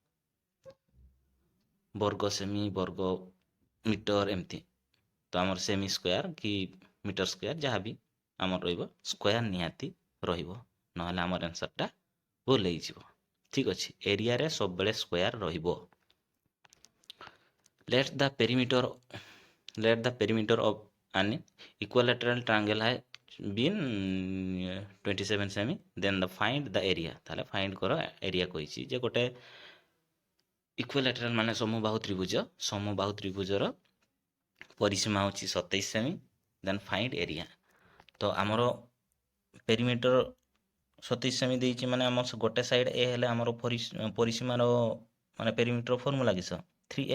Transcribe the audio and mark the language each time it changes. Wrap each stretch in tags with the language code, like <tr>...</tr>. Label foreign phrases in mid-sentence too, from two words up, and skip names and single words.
<or>ବର୍ଗ ସେମି, ବର୍ଗ ମିଟର ଏମିତି। ତ ଆମର</or> <en>cm square</en> <or>କି</or> <en>meter square</en> <or>ଯାହା ବି ଆମର ରହିବ, ସ୍କୋୟାର ନିହାତି ରହିବ, ନହେଲେ ଆମର ଆନ୍ସର୍ଟା ଭୁଲ ହେଇଯିବ। ଠିକ୍ ଅଛି, ଏରିଆରେ ସବୁବେଳେ ସ୍କୋୟାର ରହିବ।</or> <en>let the perimeter let the perimeter of an equilateral triangle has been 27 semi, then the find the area।</en> <or>ତାহଲେ find କର ଏରିଆ କହିଛି ଯେ ଗୋଟେ ଇକ୍ୱିଲାଟରାଲ ମାନେ ସମବାହୁ ତ୍ରିଭୁଜ, ସମବାହୁ ତ୍ରିଭୁଜର ପରିସୀମା ହେଉଛି 27 ସେମି,</or> <en>then find area.</en> <or>ତ ଆମର ପେରିମିଟର 27 ସେମି ଦେଇଛି, ମାନେ ଆମ ଗୋଟେ ସାଇଡ୍ ଏ ହେଲେ ଆମର ପରିସୀମାର ମାନେ ପେରିମିଟର ଫର୍ମୁଲା କିସ 3a।</or>